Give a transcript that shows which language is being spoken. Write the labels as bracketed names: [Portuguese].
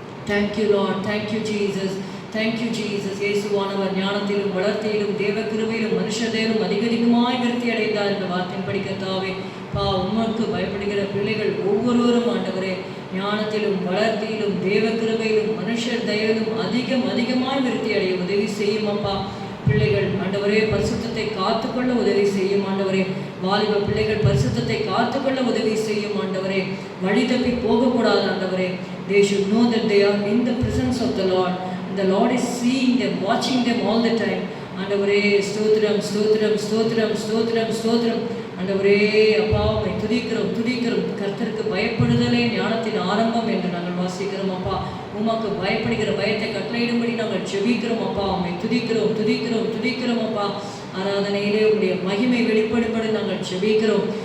[English] Thank you Lord, thank you Jesus, thank you Jesus. [Tamil] இயேசுவானவர் ஞானத்திலும் வளர்த்தியிலும் தேவ கிருபையிலும் மனுஷதேலும் அதிகமாய் விருத்தி அடைந்தார் என்ற வார்த்தையின் படிக்கத்தாவே உமக்கு பயப்படுகிற பிள்ளைகள் ஒவ்வொருவரும் ஆண்டவரே ஞானத்திலும் வளர்த்தியிலும் தேவ கிருபையிலும் மனுஷர் தயவிலும் அதிகமாய் விருத்தி அடைய உதவி செய்யும் அப்பா. பிள்ளைகள் ஆண்டவரே பரிசுத்தத்தை காத்துக்கொள்ள உதவி செய்யும் ஆண்டவரே. வாலிப பிள்ளைகள் பரிசுத்தத்தை காத்துக்கொள்ள உதவி செய்யும் ஆண்டவரே. வழி தப்பி போகக்கூடாது ஆண்டவரே. [English] They should know that they are in the presence of the Lord. The Lord is seeing them, watching them all the time. [Tamil] ஆண்டவரே ஸ்தோத்திரம் ஸ்தோத்திரம் ஸ்தோத்திரம் ஸ்தோத்திரம் ஸ்தோத்திரம். ஆண்டவரே அப்பா உம்மை துதிக்கிறோம் துதிக்கிறோம். கர்த்தருக்கு பயப்படுதலே ஞானத்தின் ஆரம்பம் என்று நாங்கள் வாசிக்கிறோம் அப்பா. உமக்கு பயப்படுகிற பயத்தை கட்டளையிடும்படி நாங்கள் ஜெபிக்கிறோம் அப்பா. உம்மை துதிக்கிறோம் துதிக்கிறோம் துதிக்கிறோம் அப்பா. ஆராதனையிலே உடைய மகிமை வெளிப்படும்படி நாங்கள் ஜெபிக்கிறோம்.